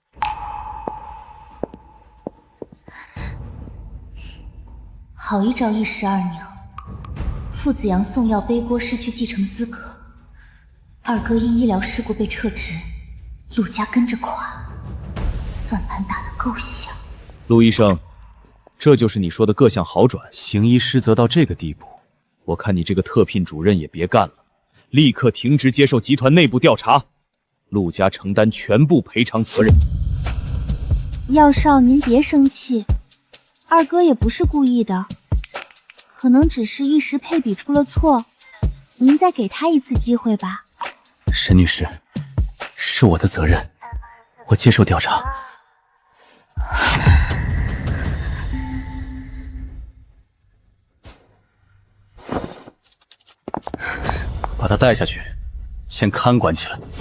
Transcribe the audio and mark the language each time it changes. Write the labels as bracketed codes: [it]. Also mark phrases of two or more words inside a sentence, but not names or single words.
[zh] 好一招一石二鳥，傅子陽送藥背鍋失去繼承資格，二哥因醫療事故被撤職，陸家跟着垮，算盤打得夠響。陸醫生，這就是你說的各項好轉，行醫失責到這個地步，我看你這個特聘主任也別幹了，立刻停職接受集團內部調查，陸家承擔全部賠償責任。藥少您別生氣，二哥也不是故意的，可能只是一時配比出了錯，您再給他一次機會吧。沈女士，是我的責任，我接受調查。把他帶下去，先看管起來。